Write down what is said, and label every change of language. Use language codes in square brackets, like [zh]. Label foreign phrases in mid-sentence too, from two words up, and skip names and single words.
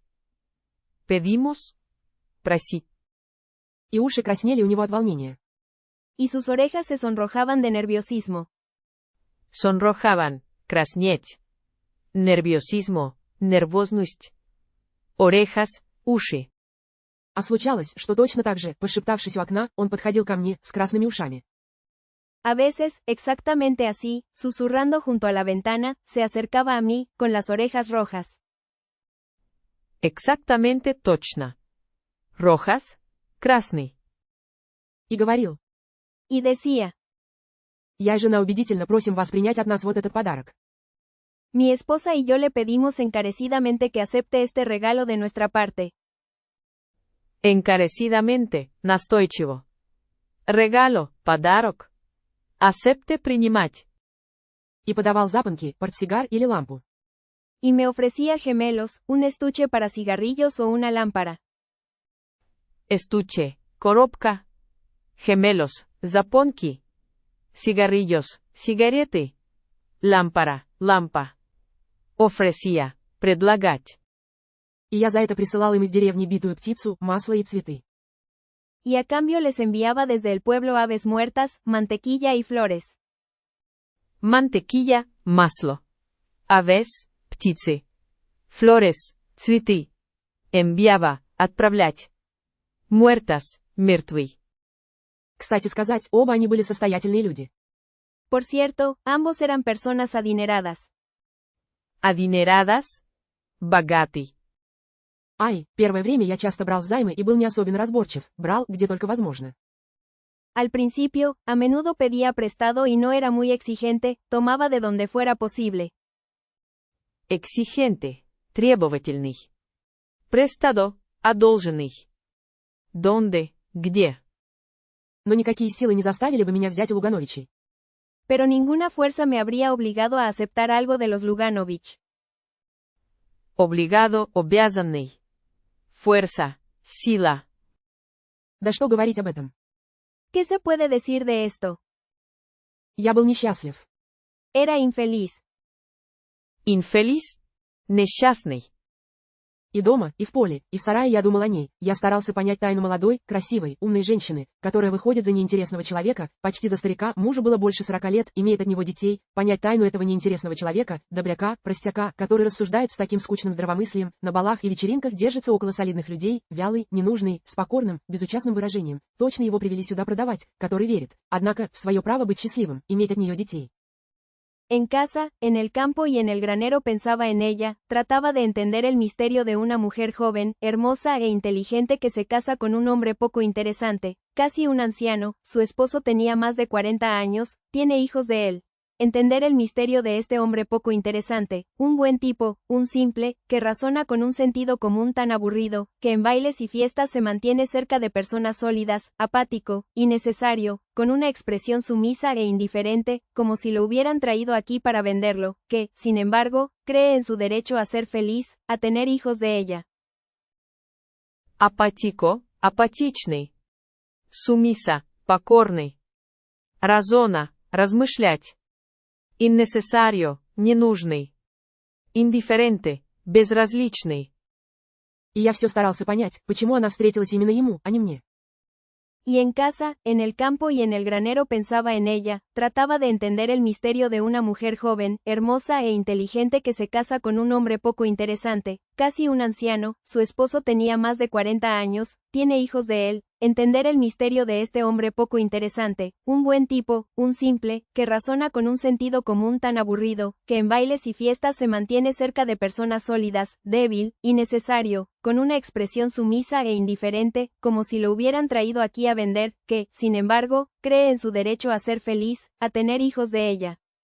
[es] Pedimos, [ru] просить. И уши краснели у него от волнения. [es] Y sus orejas se sonrojaban de nerviosismo. Sonrojaban, краснеть. Nerviosismo, нервозность. Orejas, уши. А случалось, что точно так же, пошептавшись у окна, он подходил ко мне, с красными ушами. A veces, exactamente así, susurrando junto a la ventana, se acercaba a mí, con las orejas rojas. Exactamente точно. Rojas, красный. [ru] И говорил. [es] Y decía. [ru] Я и жена убедительно просим вас принять от нас вот этот подарок. [es] Mi esposa y yo le pedimos encarecidamente que acepte este regalo de nuestra parte. Encarecidamente, [ru] настойчиво. [es] Regalo, подарок. Acepte принимать. [ru] И подавал запонки, портсигар или лампу. [es] Y me ofrecía gemelos, un estuche para cigarrillos o una lámpara. Estuche, коробка. Gemelos, запонки. Cigarrillos, [ru] сигареты. Lámpara, лампа. [es] Ofrecía, предлагать. [ru] И я за это присылал им из деревни битую птицу, масло и цветы. [es] Y a cambio les enviaba desde el pueblo aves muertas, mantequilla y flores. Mantequilla, [ru] масло. Aves, птицы. [es] Flores, цветы. Enviaba, отправлять. Muertas, мертвый. [ru] Кстати сказать, оба они были состоятельные люди. [es] Por cierto, ambos eran personas adineradas. Adineradas, [ru] богатый. Ай, первое время я часто брал взаймы и был не особенно разборчив, брал, где только возможно. [es] Al principio, a menudo pedía prestado y no era muy exigente, tomaba de donde fuera posible. Exigente, требовательный. Prestado, одолженный. Donde, [ru] где. Но никакие силы не заставили бы меня взять у Лугановичей. [es] Pero ninguna fuerza me habría obligado a aceptar algo de los Luganovich. Obligado, обязанный. Fuerza, [ru] сила. Да что говорить об этом? [es] ¿Qué se puede decir de esto? [ru] Я был несчастлив. [es] Era infeliz. Infeliz, [ru] несчастный. И дома, и в поле, и в сарае я думал о ней. Я старался понять тайну молодой, красивой, умной женщины, которая выходит за неинтересного человека, почти за старика, мужу было больше 40 лет, имеет от него детей, понять тайну этого неинтересного человека, добряка, простяка, который рассуждает с таким скучным здравомыслием, на балах и вечеринках держится около солидных людей, вялый, ненужный, с покорным, безучастным выражением. Точно его привели сюда продавать, который верит, однако, в свое право быть счастливым, иметь от нее детей. [es] En casa, en el campo y en el granero pensaba en ella, trataba de entender el misterio de una mujer joven, hermosa e inteligente que se casa con un hombre poco interesante, casi un anciano, su esposo tenía más de 40 años, tiene hijos de él. Entender el misterio de este hombre poco interesante, un buen tipo, un simple, que razona con un sentido común tan aburrido, que en bailes y fiestas se mantiene cerca de personas sólidas, apático, innecesario, con una expresión sumisa e indiferente, como si lo hubieran traído aquí para venderlo, que, sin embargo, cree en su derecho a ser feliz, a tener hijos de ella. [ru] Апатико, апатичный. Сумиса, покорный. Разона, размышлять. [es] Innecesario, ненужный. Indiferente, безразличный. [ru] И я все старался понять, почему она встретилась именно ему, а не мне. [es] Y en casa, en el campo y en el granero pensaba en ella, trataba de entender el misterio de una mujer joven, hermosa e inteligente que se casa con un hombre poco interesante, casi un anciano, su esposo tenía más de 40 años, tiene hijos de él, entender el misterio de este hombre poco interesante, un buen tipo, un simple, que razona con un sentido común tan aburrido, que en bailes y fiestas se mantiene cerca de personas sólidas, débil, innecesario, con una expresión sumisa e indiferente, como si lo hubieran traído aquí a vender, que, sin embargo, cree en su derecho a ser feliz, a tener hijos de ella.